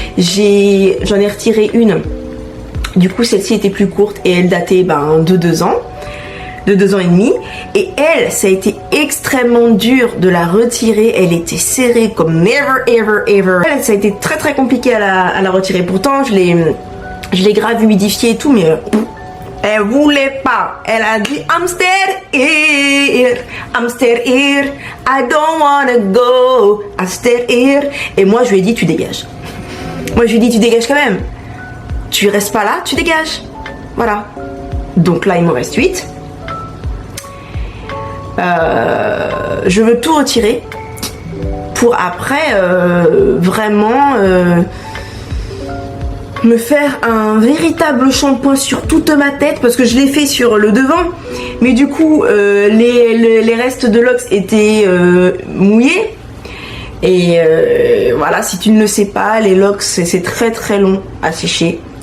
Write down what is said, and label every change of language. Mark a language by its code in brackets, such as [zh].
[fr] J'en ai retiré une. Du coup, celle-ci était plus courte et elle datait de 2 ans. De 2 ans et demi. Et elle, ça a été extrêmement dur de la retirer. Elle était serrée comme [en] never ever ever. [fr] Elle, ça a été très très compliqué à la retirer. Pourtant, je l'ai grave humidifiée et tout, mais elle voulait pas. Elle a dit [en] I'm still here, I'm still here, I don't wanna go, I'm still here. [fr] Et moi, je lui ai dit tu dégages. Moi, je lui ai dit tu dégages quand même. Tu restes pas là, tu dégages. Voilà. Donc là, il me reste 8. Je veux tout retirer pour après vraiment me faire un véritable shampoing sur toute ma tête, parce que je l'ai fait sur le devant, mais du coup les restes de locks étaient mouillés et voilà, si tu ne le sais pas, les locks c'est très très long à sécher.